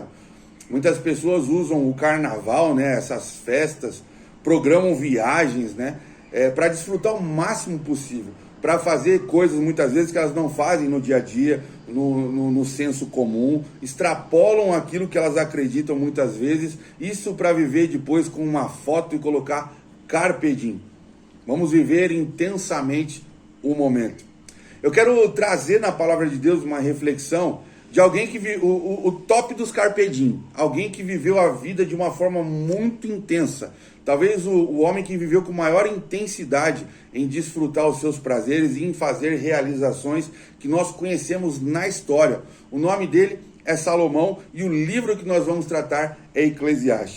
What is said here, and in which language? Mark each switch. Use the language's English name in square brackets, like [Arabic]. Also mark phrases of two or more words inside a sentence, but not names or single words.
[Portuguese] Muitas pessoas usam o carnaval, né, essas festas, programam viagens, né, para desfrutar o máximo possível. para fazer coisas muitas vezes que elas não fazem no dia a dia, no senso comum, extrapolam aquilo que elas acreditam muitas vezes, isso para viver depois com uma foto e colocar [Latin] carpe diem. [Portuguese] Vamos viver intensamente o momento. Eu quero trazer na palavra de Deus uma reflexão de alguém que o top dos [Latin] carpe diem, [Portuguese] alguém que viveu a vida de uma forma muito intensa, talvez o homem que viveu com maior intensidade em desfrutar os seus prazeres e em fazer realizações que nós conhecemos na história. O nome dele é Salomão e o livro que nós vamos tratar é Eclesiastes.